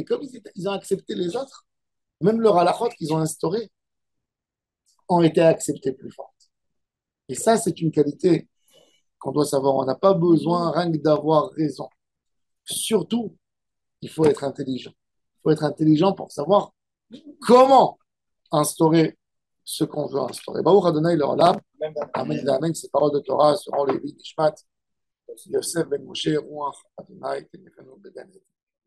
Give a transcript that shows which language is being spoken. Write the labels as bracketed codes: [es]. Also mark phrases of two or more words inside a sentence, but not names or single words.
[fr] Comme ils ont accepté les autres, même leur halachot qu'ils ont instauré ont été acceptés plus fort. Et ça, c'est une qualité qu'on doit savoir. On n'a pas besoin rien que d'avoir raison. Surtout, il faut être intelligent. Il faut être intelligent pour savoir comment instaurer ce qu'on veut instaurer. [he] ברוך ה' לעולם. אמן, אמן. [fr] Ces paroles de Torah seront les vies d'Ishmat. [he] Yosef ben Moshe, רוח ה', תניחנו בגנת.